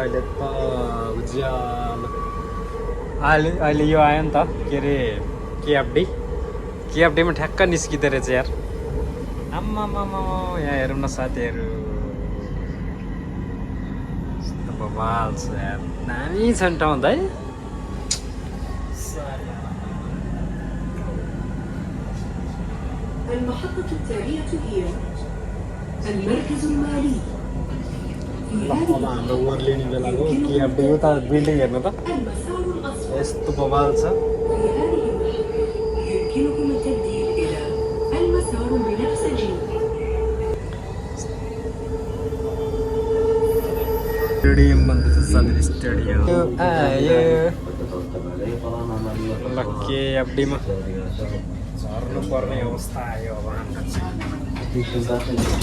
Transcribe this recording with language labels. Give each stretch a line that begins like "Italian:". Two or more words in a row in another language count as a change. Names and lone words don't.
Nepali: अहिले त उज्यालो अहिले यो आयो नि त, के अरे केएफडीमा ठ्याक्क निस्किँदो रहेछ यार। आम्मामामा यहाँ हेरौँ न साथीहरू, यस्तो बवाल छ यार, दामी छ नि ठाउँ है।
Arabic: المحطة التالية هي المركز المالي.
Nepali: अब हाम्रो ओर्लिने बेलाको केएफडी उता बिल्डिङ हेर्नु त
Arabic: المسار الأصفر.
Nepali: यस्तो बवाल छ।
Arabic: في هذه المحطة يمكنكم التبديل إلى المسار البنفسجي.
Nepali: स्टेडियम बन्दैछ साथी, स्टेडियम आयो ल। केएफडीमा झर्नु पर्ने अवस्था आयो अब हाम्रो चाहिँ।